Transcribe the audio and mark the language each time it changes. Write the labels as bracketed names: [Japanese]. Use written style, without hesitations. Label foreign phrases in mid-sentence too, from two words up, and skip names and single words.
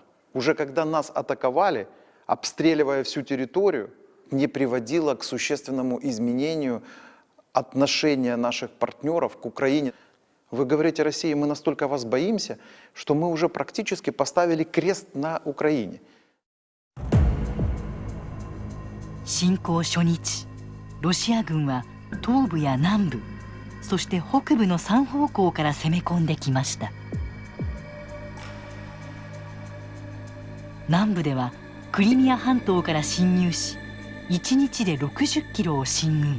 [Russian] Уже когда нас атаковали, обстреливая всю территорию, не приводило к существенному изменению отношения наших партнеров к Украине. Вы говорите, Россия, мы настолько вас боимся, что мы уже практически поставили крест на Украине. [Japanese] 侵攻初日、ロシア軍は東部や南部、そして北部の3方向から攻め込んできました。南部ではクリミア半島から侵入し、1日で60キロを進軍。